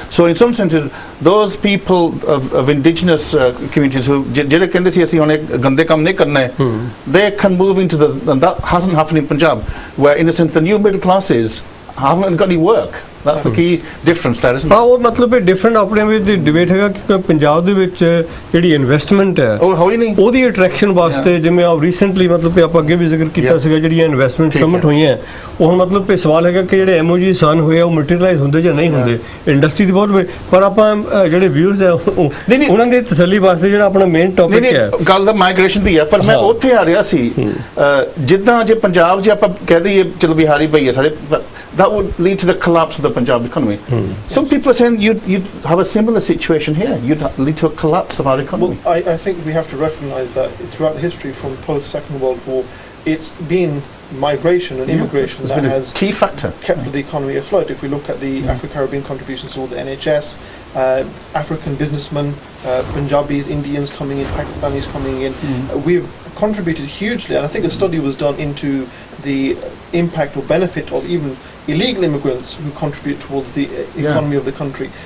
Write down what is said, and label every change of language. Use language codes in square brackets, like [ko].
[en] So in some senses, those people of indigenous communities who [pa] ਜਿਹੜੇ ਕਹਿੰਦੇ ਸੀ ਅਸੀਂ ਹੁਣ ਗੰਦੇ ਕੰਮ ਨਹੀਂ ਕਰਨਾ ਹੈ, [en] they can move into and that hasn't happened in Punjab, where in a sense the new middle classes haven't got any work. That's the key difference there, isn't it? [pa] ਹਾਂ, ਉਹ ਮਤਲਬ ਇਹ ਡਿਫਰੈਂਟ ਆਪਣੇ ਵਿੱਚ ਡਿਬੇਟ ਹੈਗਾ ਕਿ ਪੰਜਾਬ ਦੇ ਵਿੱਚ ਜਿਹੜੀ ਇਨਵੈਸਟਮੈਂਟ ਹੈ ਉਹਦੀ ਅਟਰੈਕਸ਼ਨ ਵਾਸਤੇ, ਜਿਵੇਂ ਆ ਰੀਸੈਂਟਲੀ ਮਤਲਬ ਕਿ ਆਪਾਂ ਅੱਗੇ ਵੀ ਜ਼ਿਕਰ ਕੀਤਾ ਸੀਗਾ ਜਿਹੜੀਆਂ ਇਨਵੈਸਟਮੈਂਟ ਸਮਿਟ ਹੋਈਆਂ, ਉਹ ਮਤਲਬ ਕਿ ਸਵਾਲ ਹੈਗਾ ਕਿ ਜਿਹੜੇ MOG ਸਾਨ ਹੋਏ ਉਹ ਮਟੀਰੀਅਲਾਈਜ਼ ਹੁੰਦੇ ਜਾਂ ਨਹੀਂ ਹੁੰਦੇ. ਇੰਡਸਟਰੀ ਦੀ ਬਹੁਤ, ਪਰ ਆਪਾਂ ਜਿਹੜੇ ਵਿਊਅਰਸ ਹੈ ਉਹਨਾਂ ਦੇ ਤਸੱਲੀ ਵਾਸਤੇ ਜਿਹੜਾ ਆਪਣਾ ਮੇਨ ਟੌਪਿਕ ਹੈ ਗੱਲ ਦਾ ਮਾਈਗ੍ਰੇਸ਼ਨ ਦੀ ਹੈ. ਪਰ ਮੈਂ ਉੱਥੇ ਆ ਰਿਹਾ ਸੀ, ਜਿੱਦਾਂ ਜੇ ਪੰਜਾਬ 'ਚ ਆਪਾਂ ਕਹਿ ਦਈਏ ਚਲੋ ਬਿਹਾਰੀ ਪਈ ਹੈ ਸਾਡੇ, [en] that would lead to the collapse of the Punjab economy. Some people are saying you'd have a similar situation here. You'd lead to a collapse of our economy. Well, I think we have to recognise that throughout history, from post-Second World War, it's been migration and immigration that has key factor kept the economy afloat. If we look at the Afro-Caribbean contributions to the NHS, African businessmen, Punjabis, Indians coming in, Pakistanis coming in, we've contributed hugely, and I think a study was done into the impact or benefit of even illegal immigrants who contribute towards the economy of the country.